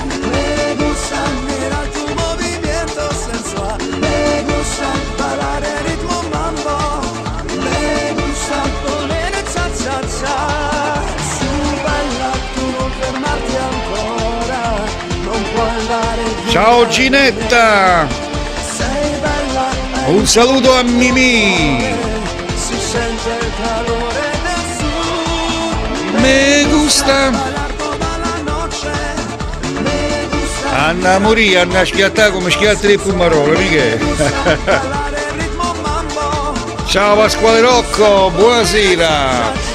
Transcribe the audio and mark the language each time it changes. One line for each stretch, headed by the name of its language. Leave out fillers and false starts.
Spanish: me gusta mirar tu movimiento sensual, me gusta
Italian: ballare ritmo mambo,
Spanish: me gusta volere cha cha cha.
Italian: Su balla, tu non fermarti ancora, non puoi andare via. Ciao Ginetta, Sei bella, un saluto a Mimì. si sente il calore del sud.
Spanish: Me gusta. Bailar toda la noche, me gusta
Neapolitan: Anna morì, Anna schiattà come schiatta le pumarole, Michele.
Italian: ballare il ritmo mambo. Ciao Pasquale Rocco, buonasera.